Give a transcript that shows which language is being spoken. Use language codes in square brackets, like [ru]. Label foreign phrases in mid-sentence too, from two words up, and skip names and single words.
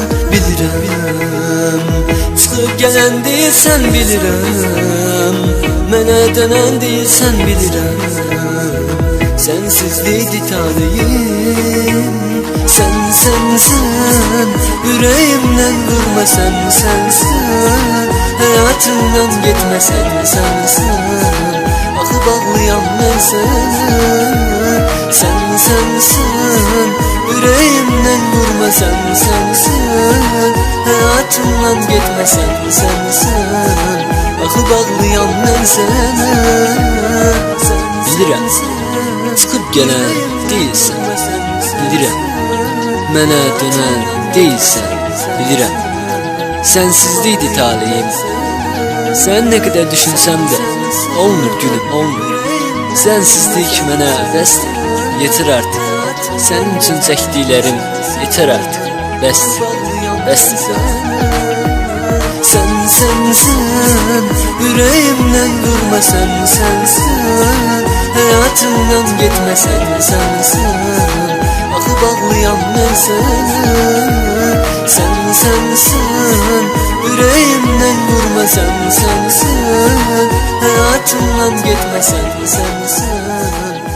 [az] Bilirəm, çıxıb gələn deyilsən bilirəm, mənə dönən deyilsən bilirəm. Sensizlikdi talihim, [tr] sensen yüreğimden vurma, sensen hayatımdan gitme, sensen akı bağlayan ben sensen yüreğimden vurma, sensen hayatımdan gitme, sensen akı bağlayan ben [az] Bilirəm, çıxıb gələn deyilsən, bilirəm, mənə dönən deyilsən, bilirəm. Sənsizlikdi talihim, sən nə qədər düşünsəm də olmur gülüm, olmur. Sənsizlik mənə bəsdir, yetir artıq. Sənin üçün çəkdiklərim yeter artıq, bəsdir, bəsdir. [tr] Sensen yüreğimden durma, sensen hayatımdan gitme, sensen akı bağlayan ben sensen yüreğimden vurma, sensen hayatımdan gitme, sensen